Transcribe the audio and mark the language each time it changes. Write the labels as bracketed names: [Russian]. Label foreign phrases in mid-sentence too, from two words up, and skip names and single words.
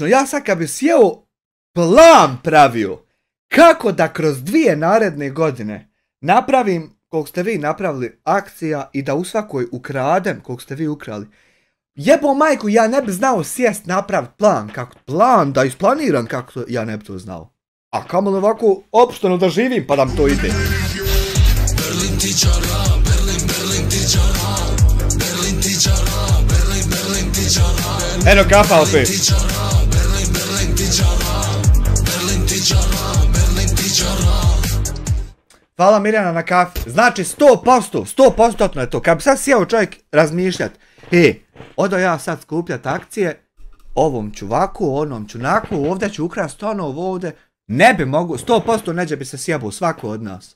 [Bosnian] Ja sad kad bi sjeo plan pravio, kako da kroz 2 naredne godine napravim, koliko ste vi napravili, akcija i da u svakoj ukradem, koliko ste vi ukrali. Jebo majku, ja ne bi znao sjest napraviti plan, da isplaniram kako to, ja ne bi to znao. A kamo li ovako opšteno da živim pa da mi to ide. Berlin ti čara, Berlin ti čara, Berlin ti čara, Berlin ti čara. Eno kafa opet. Berlin ti čara, Berlin ti čara, Berlin ti čara, Berlin ti čara. Hvala Mirjana na kafi. Znači 100% je to. Kad bi sad sjeo čovjek razmišljat, odo ja sad skupljat akcije, ovom ću ovako, onom ću onako, ovdje ću ukrast ono, ovdje. Ne bi mogu, 100% neđe bi se sjebao svako od nas.